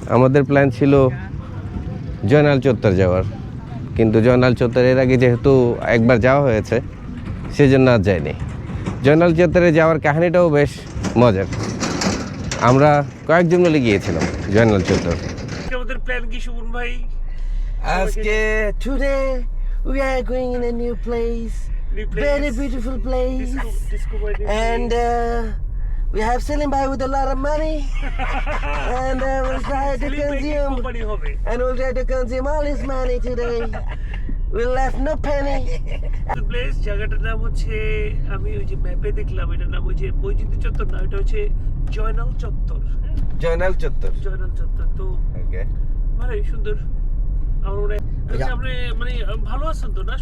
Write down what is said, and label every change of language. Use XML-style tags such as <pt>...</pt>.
<bn>আমাদের প্ল্যান ছিল জয়নাল চত্বর যাওয়ার, কিন্তু জয়নাল চত্বর এর আগে যেহেতু একবার যাওয়া হয়েছে সেজন্য আর যাইনি। জয়নাল চত্বরে যাওয়ার কাহিনীটাও বেশ মজার। আমরা কয়েকজন মিলে গিয়েছিলাম জয়নাল চত্বর। আমাদের প্ল্যান কি সুমন ভাই? আজকে</bn> <en>today we are going in a new place, very beautiful place, and we have Selim Bhai with a lot of money, and we'll try to consume, and we'll try to consume all his money today. We left no penny.</en> <bn>Place জায়গাটার নাম হচ্ছে, আমি ওই যে ম্যাপে দেখলাম, এটার নাম হচ্ছে বৈচিত্র্য চত্বর না, এটা হচ্ছে জয়নাল চত্বর। জয়নাল চত্বর, জয়নাল চত্বর তো ওকে, ভালোই সুন্দর। আমার মনে হয় আপনি মানে ভালো আছেন তো না?</bn>